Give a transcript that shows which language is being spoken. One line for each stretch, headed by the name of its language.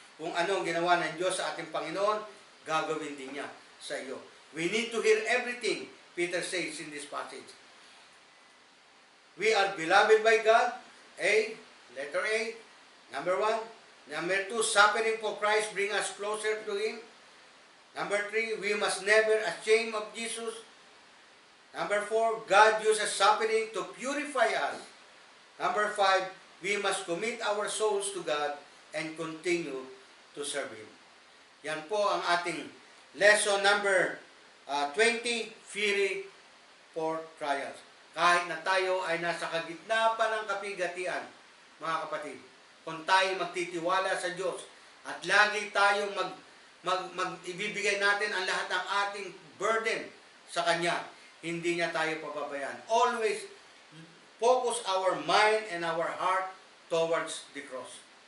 Filipino: Kung anong ginawa ng Diyos sa ating Panginoon, gagawin din niya sa iyo.
English: We need to hear everything Peter says in this passage. We are beloved by God. Letter A. Number 1. Number 2, suffering for Christ bring us closer to Him. Number 3, we must never ashamed of Jesus. Number 4, God uses suffering to purify us. Number 5, we must commit our souls to God and continue to serve Him.
Filipino: Yan po ang ating lesson number 20, Fury for Trials. Kahit na tayo ay nasa kagitna pa ng kapigatian, mga kapatid, kung tayo magtitiwala sa Diyos at lagi tayong ibibigay natin ang lahat ng ating
English: burden
Filipino: sa Kanya, hindi niya tayo pababayaan.
English: Always focus our mind and our heart towards the cross.